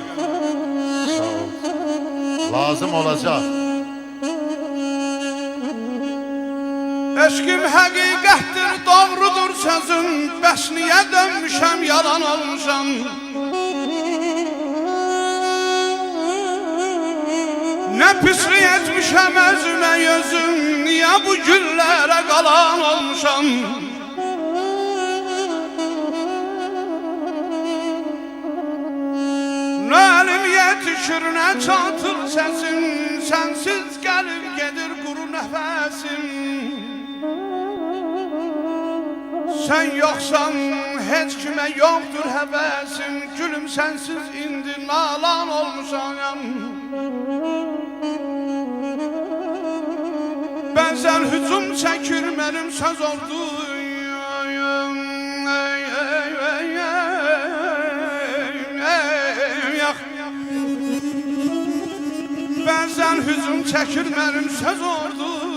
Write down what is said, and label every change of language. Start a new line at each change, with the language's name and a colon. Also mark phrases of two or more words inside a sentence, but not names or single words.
Turkish: Sağ ol. Lazım olacak.
Azerbaijani: Eşkim həqiqətdir, doğrudur sözün. Bəs niyə dönmüşəm, yalan olmuşam.
Turkish: Ne pislik etmişem özüme gözüm, niye bu günlere kalan olmuşam? Ne elim yetişir ne çatır sesim, sensiz gelip gelir kuru nefesim. Sen yoksan hiç kime yoktur hevesim, gülüm sensiz indi nalan olmuşam.
Azerbaijani: Bəzən hücum çəkir mənim söz oldu. Bəzən hücum çəkir mənim söz oldu.